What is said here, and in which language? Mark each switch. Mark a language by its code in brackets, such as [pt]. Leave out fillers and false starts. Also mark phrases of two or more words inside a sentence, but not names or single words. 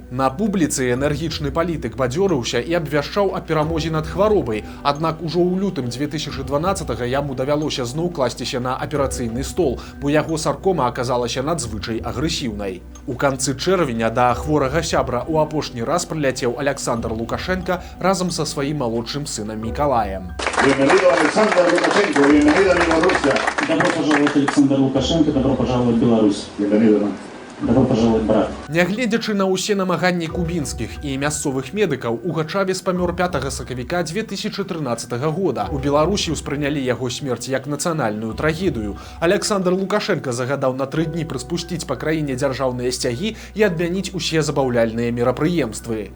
[be] На публіцы энергічны палітык бадзёрыўся і абвяшчаў о перамозе над хваробай, аднак ужо ў лютым 2012-га яму давялося зноў класціся на аперацыйны стол, бо яго саркома аказалася надзвычай агрэсіўнай. У канцы чэрвеня да хворага сябра ў апошні раз прыляцеў Александр Лукашенко разам са сваім малодшым сынам Мікалаем. [es] Bienvenido Александр Лукашенко, bienvenido a Беларусь. [ru] Добро пожаловать, Александр Лукашенко, добро пожаловать в Беларусь. [es] Bienvenido. [ru] Добро пожаловать, брат. [be] Нягледзячы на ўсе намаганні кубінскіх і мясцовых медыкаў, Уга Чавес памёр 5 сакавіка 2013 года. У Беларусі ўспрынялі яго смерць як нацыянальную трагедыю. Александр Лукашенко загадаў на 3 дні прыспусціць па краіне дзяржаўныя сцягі і адмяніць усе забаўляльныя мерапрыемствы.